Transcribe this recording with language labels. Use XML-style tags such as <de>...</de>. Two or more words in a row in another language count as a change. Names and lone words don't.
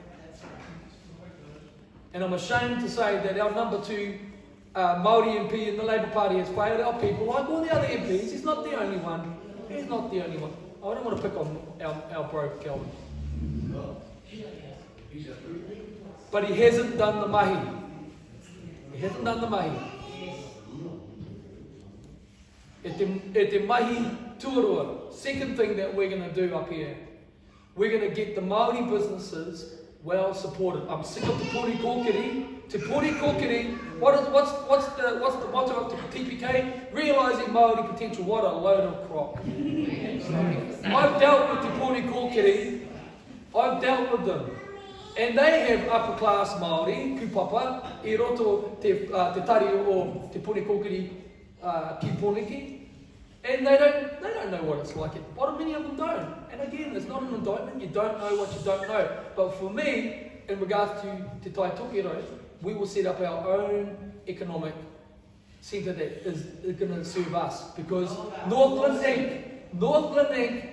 <en>And I'm ashamed to say that our number 2 Māori MP in the Labour Party has failed our people, like all the other MPs. He's not the only one. He's not the only one. I don't want to pick on our bro Kelvin. But he hasn't done the mahi. He hasn't done the mahi.</en> <mi>E te mahi tuarua.</mi> <en>Second thing that we're going to do up here, we're going to get the Māori businesses well supported. I'm sick of te pori kōkiri. Te pori kōkiri. What's the motto of the T.M.K? Realising Māori potential. What a load of crop. I've dealt with te pori kōkiri. I've dealt with them. And they have upper class Māori, kupapa,</en> <mi>I roto te tari o te pori kōkiri ki Pōneke.</mi> <en>And they don't know what it's like at the bottom. Many of them don't. And again, it's not an indictment. You don't know what you don't know. But for me, in regards to Te Tai Tokiro, we will set up our own economic centre that is going to serve us. Because Northland Inc.</en>